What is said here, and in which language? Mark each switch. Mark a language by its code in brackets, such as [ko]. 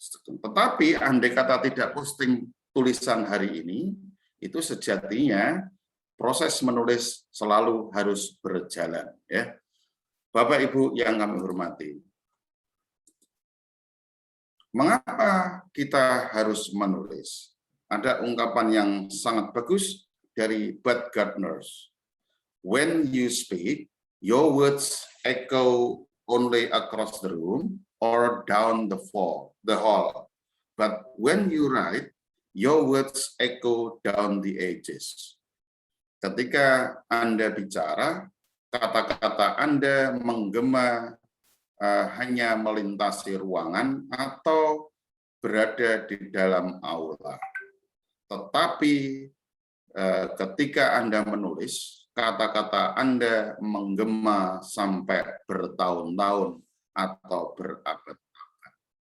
[id] Tetapi andai kata tidak posting tulisan hari ini, itu sejatinya proses menulis selalu harus berjalan ya. Bapak Ibu yang kami hormati. Mengapa kita harus menulis? Ada ungkapan yang sangat bagus dari Bud Gardners. [en] When you speak, your words echo only across the room or down the hall. But when you write, your words echo down the edges. [id] Ketika Anda bicara, kata-kata Anda menggema hanya melintasi ruangan atau berada di dalam aula. Tetapi ketika Anda menulis, kata-kata Anda menggema sampai bertahun-tahun atau berabad-abad.